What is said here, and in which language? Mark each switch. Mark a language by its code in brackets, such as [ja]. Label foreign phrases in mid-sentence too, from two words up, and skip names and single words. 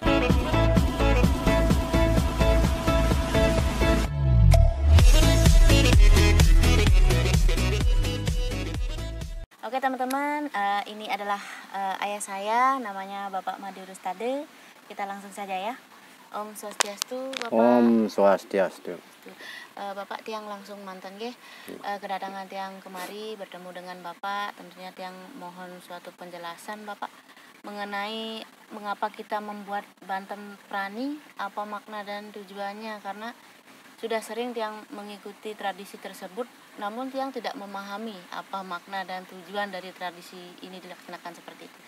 [id] Oke teman-teman, ini adalah ayah saya, namanya Bapak Madi Rustade. Kita langsung saja ya. [sa] Om Swastiastu, Bapak. Om Swastiastu. [ban] Bapak tiang langsung mantan nggih. [id] Kedatangan tiang kemari bertemu dengan Bapak, tentunya tiang mohon suatu penjelasan Bapak mengenai mengapa kita membuat Banten Prani, apa makna dan tujuannya, karena sudah sering tiang mengikuti tradisi tersebut, namun tiang tidak memahami apa makna dan tujuan dari tradisi ini dilaksanakan seperti itu.